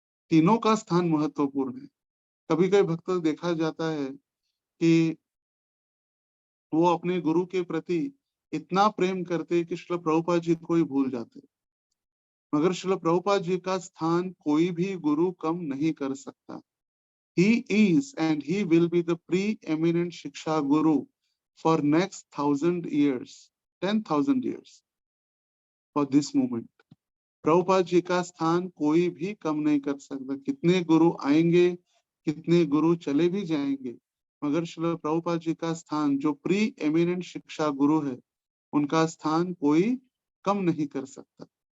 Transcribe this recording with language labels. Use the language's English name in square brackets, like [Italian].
[Hindi] तीनों का स्थान महत्वपूर्ण है। कभी कभी भक्त देखा जाता है कि वो अपने गुरु के प्रति इतना प्रेम करते कि श्रील प्रभुपाद जी को ही भूल जाते, मगर श्रील प्रभुपाद जी का स्थान कोई भी गुरु कम नहीं कर सकता। [English] He is and he will be the pre-eminent shiksha guru for next 1000 years, 10,000 years for this moment. [Hindi] Prabhupada ji का स्थान कोई भी कम नहीं कर सकता। कितने गुरु आएंगे, कितने गुरु चले भी जाएंगे, मगर श्रील प्रभुपाद जी का स्थान जो प्री एमिनेंट शिक्षा गुरु है, उनका स्थान कोई कम नहीं कर सकता।